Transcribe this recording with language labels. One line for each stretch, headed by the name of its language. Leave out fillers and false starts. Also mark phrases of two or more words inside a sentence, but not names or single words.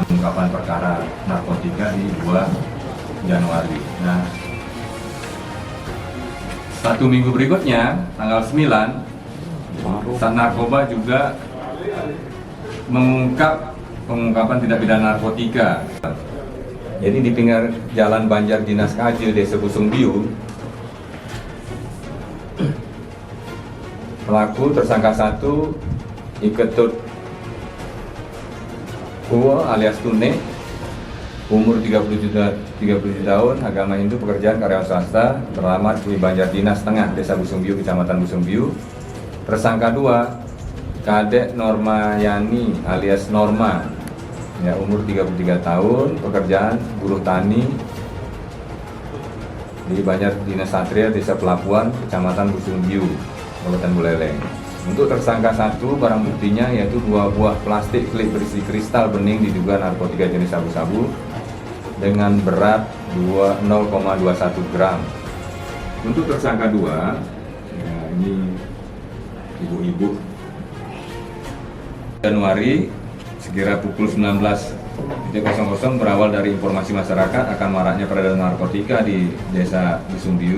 Indonesian: Pengungkapan perkara narkotika di 2 Januari. Nah, 1 minggu berikutnya, tanggal 9, Sat Narkoba juga mengungkap pengungkapan tindak pidana narkotika. Jadi di pinggir Jalan Banjar Dinas Kaje, Desa Busung Biu, pelaku tersangka 1 Iketut Uwo alias Tune, umur 37 tahun, agama Hindu, pekerjaan karyawan swasta, beralamat di Banjar Dinas Tengah, Desa Busung Biu, Kecamatan Busung Biu. Tersangka 2 Kadek Norma Yani alias Norma, ya, umur 33 tahun, pekerjaan buruh tani di Banjar Dinas Satria, Desa Pelabuhan, Kecamatan Busung Biu, Kabupaten Buleleng. Untuk tersangka 1, barang buktinya yaitu 2 buah plastik klip berisi kristal bening diduga narkotika jenis sabu-sabu dengan berat 0,21 gram. Untuk tersangka 2, ya, ini ibu-ibu, Januari sekira pukul 19.00 berawal dari informasi masyarakat akan maraknya peredaran narkotika di Desa Busung Biu.